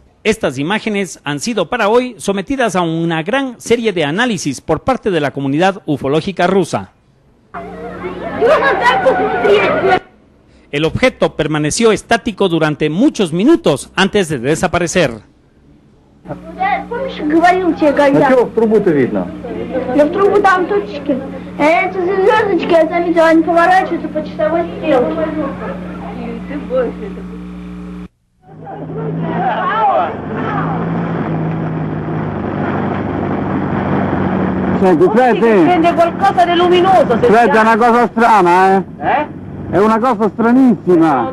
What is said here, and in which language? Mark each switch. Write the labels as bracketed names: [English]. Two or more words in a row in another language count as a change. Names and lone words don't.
[Spanish] Estas imágenes han sido para hoy sometidas a una gran serie de análisis por parte de la comunidad ufológica rusa. El objeto permaneció estático durante muchos minutos antes de desaparecer. [Russian] в трубу-то видно? Да в трубу там точки. Эти звездочки, я заметила, они поворачиваются по часовой стрелке. [Italian] Senti, Fred, Scende qualcosa di luminoso. Fred, è una cosa strana, eh? È una cosa stranissima.